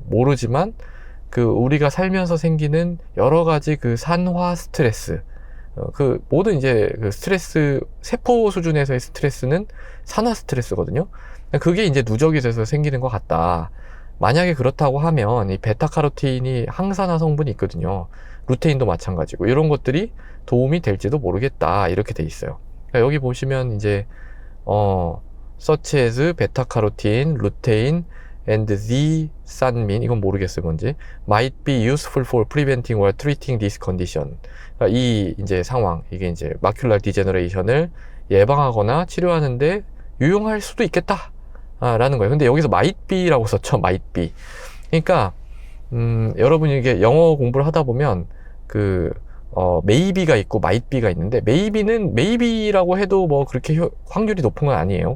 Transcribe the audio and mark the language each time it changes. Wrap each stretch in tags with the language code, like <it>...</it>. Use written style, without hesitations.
<ko>모르지만 그 우리가 살면서 생기는 여러 가지 그 산화 스트레스, 그 모든 이제 그 스트레스, 세포 수준에서의 스트레스는 산화 스트레스거든요. 그게 이제 누적이 돼서 생기는 것 같다. 만약에 그렇다고 하면 이 베타카로틴이 항산화 성분이 있거든요. 루테인도 마찬가지고 이런 것들이 도움이 될지도 모르겠다. 이렇게 돼 있어요. 그러니까 여기 보시면 이제</ko> <en>such as 베타카로틴, 루테인 and the 산민,</en> <ko>이건 모르겠어요 뭔지,</ko> <en>might be useful for preventing or treating this condition.</en> <ko>그러니까 이 이제 상황, 이게 이제 마큘라 디제너레이션을 예방하거나 치료하는데 유용할 수도 있겠다 라는 거예요. 근데 여기서</ko> <en>might be</en> <ko>라고 썼죠.</ko> <en>might be.</en> <ko>그러니까 여러분이 이게 영어 공부를 하다 보면 maybe가 있고 might be가 있는데, maybe는 maybe라고 해도 뭐 그렇게 확률이 높은 건 아니에요.</ko>